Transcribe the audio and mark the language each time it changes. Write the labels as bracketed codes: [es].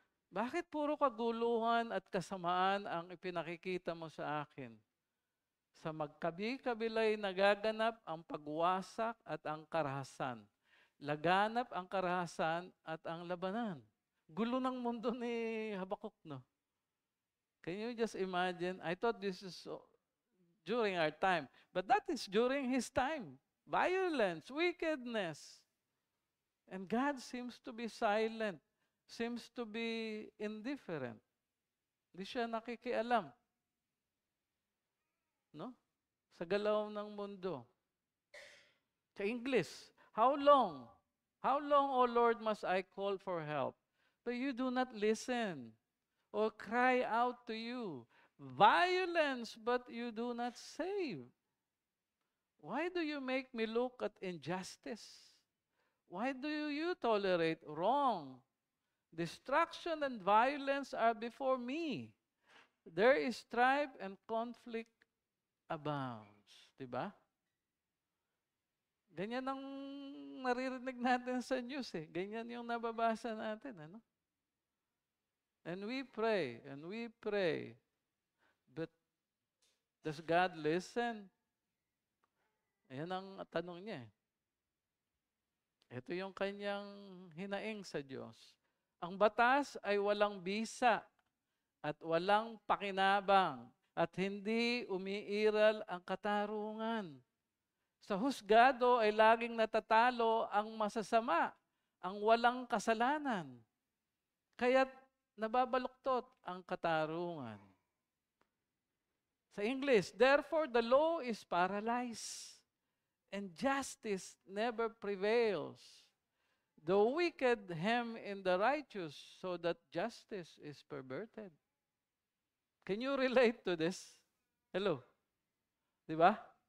[tl] Bakit puro kaguluhan at kasamaan ang ipinakikita mo sa akin? Sa magkabi-kabilay nagaganap ang pagwasak at ang karahasan. Laganap ang karahasan at ang labanan. Gulo ng mundo ni Habakkuk, no? [en] Can you just imagine? I thought this is during our time, but that is during his time. Violence, wickedness. And God seems to be silent. Seems to be indifferent. [tl] Hindi siya nakikialam. No? Sa galaw ng mundo. Sa English, [en] how long? How long, O Lord, must I call for help? But you do not listen or cry out to you. Violence, but you do not save. Why do you make me look at injustice? Why do you tolerate wrong? Destruction and violence are before me. There is strife and conflict abounds. [tl] Diba? Ganyan ang naririnig natin sa news eh. Ganyan yung nababasa natin. Ano? [en] And we pray, and we pray. But does God listen? [tl] Ayan ang tanong niya. Ito yung kanyang hinaing sa Diyos. Ang batas ay walang bisa at walang pakinabang at hindi umiiral ang katarungan. Sa husgado ay laging natatalo ang masasama, ang walang kasalanan. Kaya't nababaluktot ang katarungan. [en] Sa English, therefore the law is paralyzed and justice never prevails. The wicked hem in the righteous so that justice is perverted. Can you relate to this? Hello? [tl] Di ba?